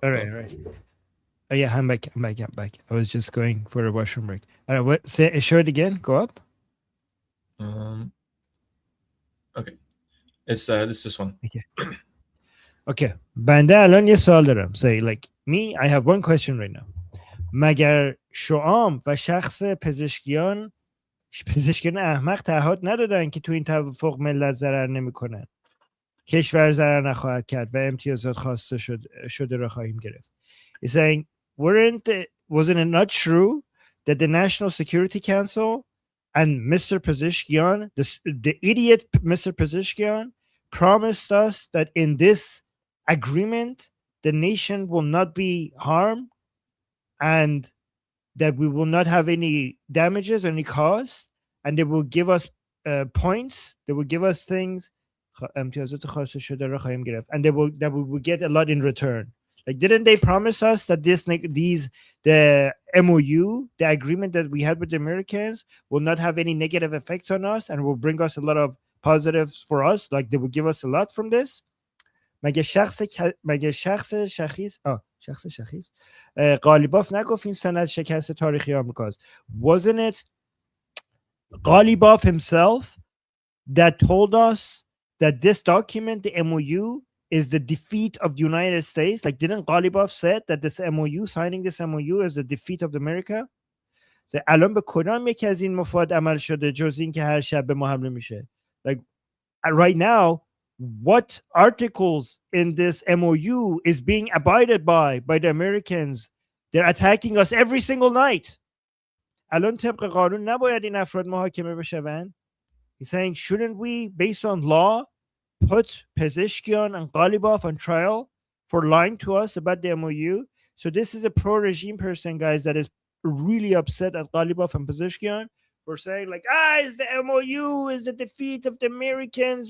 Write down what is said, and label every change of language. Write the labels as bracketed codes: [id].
[en] all right. Oh yeah, I'm back. I was just going for a washroom break. All right, show it again. Go up. Okay. It's this one. [fa] Okay. بنده الان یه سوال دارم. [en] Say like me, I have one question right now. [fa] مگر شعام و شخص پزشکیان احمق تعهد ندادن که تو این توافق ملت ضرر نمیکنن، کشور ضرر نخواهد کرد و امتیازات خواسته شده را خواهیم گرفت. [en] He's saying, wasn't it not true that the National Security Council and Mr. Pezeshkian, the idiot Mr. Pezeshkian, promised us that in this agreement, the nation will not be harmed and that we will not have any damages, any cost, and they will give us points, they will give us things, and that we will get a lot in return. Like, didn't they promise us that the MOU, the agreement that we had with the Americans, will not have any negative effects on us and will bring us a lot of positives for us? Like, they will give us a lot from this. [fa] مگه شخص شخیص غالیباف نگفت این سند شکست تاریخی آمریکاست. [en] Wasn't it Ghalibaf himself that told us that this document, the MOU, is the defeat of the United States? Like, didn't Ghalibaf said that this MOU, signing this MOU, is the defeat of America? [fa] So, الان به کدام یکی از این مفاد عمل شده جز این که هر شب به ما حمله میشه؟ [en] Like, right now, what articles in this MOU is being abided by the Americans. They're attacking us every single night. [fa] الان طبق قانون نباید این افراد محاکمه بشوند. [en] He's saying, shouldn't we, based on law, put Pezeshkian and Ghalibaf on trial for lying to us about the MOU? So this is a pro-regime person, guys, that is really upset at Ghalibaf and Pezeshkian for saying, like, it's the MOU is the defeat of the Americans.